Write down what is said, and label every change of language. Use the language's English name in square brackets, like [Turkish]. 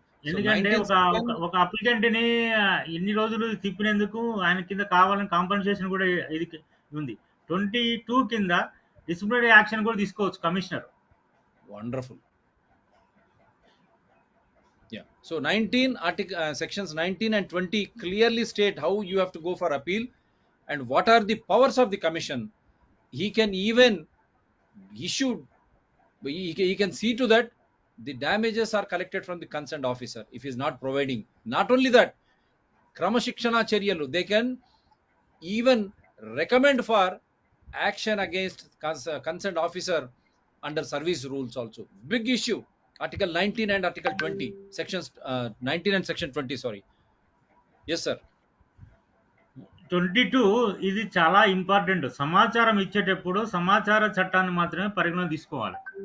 [Telugu] ఎందుకంటే ఒక అప్లికెంట్ ని ఇన్ని రోజులు తిప్పినందుకు ఆయన కింద కావాలని కాంపన్సేషన్ కూడా ఇది ఉంది. 22 కింద డిసిప్లినరీ యాక్షన్ కూడా తీసుకోవచ్చు commissioner. [English] Wonderful. Yeah. So 19 sections 19 and 20 clearly state how you have to go for appeal and what are the powers of the commission. He can even issue, he can see to that the damages are collected from the concerned officer if he is not providing. Not only that, [Telugu] kramashikshana charyalu, [English] they can even recommend for action against concerned officer under service rules also. Big issue. Article 19 and Article 20, sections 19 and section 20, sorry. Yes, sir. [Telugu] 22 ఇది చాలా important. సమాచారం ఇచ్చేటప్పుడు సమాచార చట్టాన్ని మాత్రమే పరిగణన తీసుకోవాలి